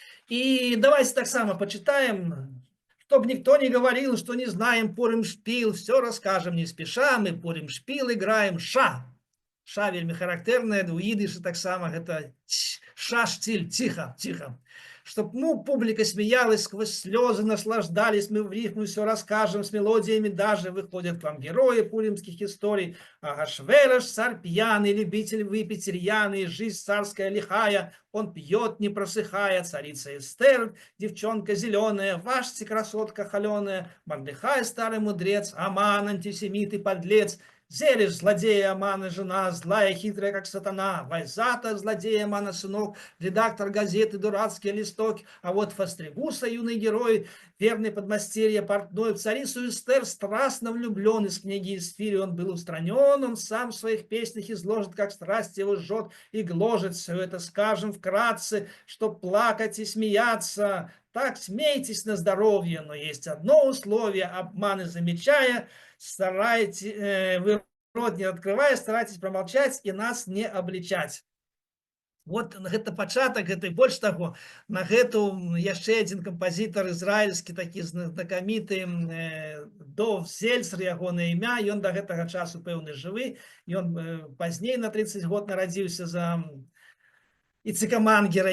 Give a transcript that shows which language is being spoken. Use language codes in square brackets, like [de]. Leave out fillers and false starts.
[ru] И давайте таксама почитаем, чтобы никто не говорил, что не знаем Пурымшпіл, все расскажем не спеша, мы Пурымшпіл играем, ша. [be] ша вельмі характэрная, у ідышы таксама гэта ша-штиль, ціха, ціха. [ru] Чтоб, ну, публика смеялась сквозь слезы, наслаждались, мы в рифму все расскажем, с мелодиями даже выходят к вам герои пуримских историй. Агашверош, царь пьяный, любитель выпить рьяный, жизнь царская лихая, он пьет, не просыхая, царица Эстер, девчонка зеленая, Вашти, красотка холеная, Мордехай, старый мудрец, Аман, антисемит и подлец, Зелиш, злодея Амана жена, злая, хитрая, как сатана, Вайзата, злодея Амана сынок, редактор газеты, дурацкий листок, а вот Фастригуса, юный герой, верный подмастерье портной, в царицу Эстер страстно влюблен, из книги Исфири он был устранен, он сам в своих песнях изложит, как страсть его жжет и гложет. Все это скажем вкратце, чтоб плакать и смеяться. Так смейтесь на здоровье, но есть одно условие, обманы замечая, старайтесь, вы рот не открывая, старайтесь промолчать и нас не обличать. [be] Вот гэта пачатак, гэта і больш таго, на гэту яшчэ адзін кампазітар ізраільскі, такі знакаміты Дов Зельцер, ягонае імя, ён да гэтага часу пэўны жывы, ён пазней на 30 год нарадзіўся за Ицека Мангера.